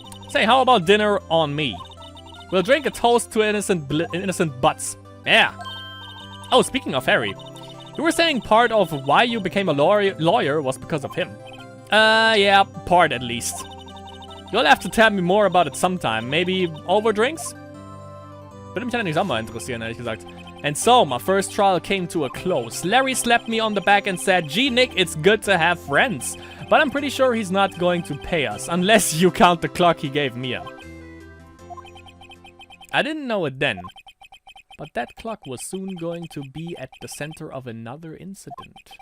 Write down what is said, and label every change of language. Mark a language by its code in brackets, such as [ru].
[en] Say, how about dinner on me? We'll drink a toast to innocent butts. Yeah. Oh, speaking of Harry. You were saying part of why you became a lawyer was because of him. Yeah, part at least. You'll have to tell me more about it sometime. Maybe over drinks? [de] Würde mich allerdings auch mal interessieren, ehrlich gesagt. [en] And so, my first trial came to a close. Larry slapped me on the back and said, "Gee, Nick, it's good to have friends. But I'm pretty sure he's not going to pay us, unless you count the clock he gave Mia." I didn't know it then. But that clock was soon going to be at the center of another incident.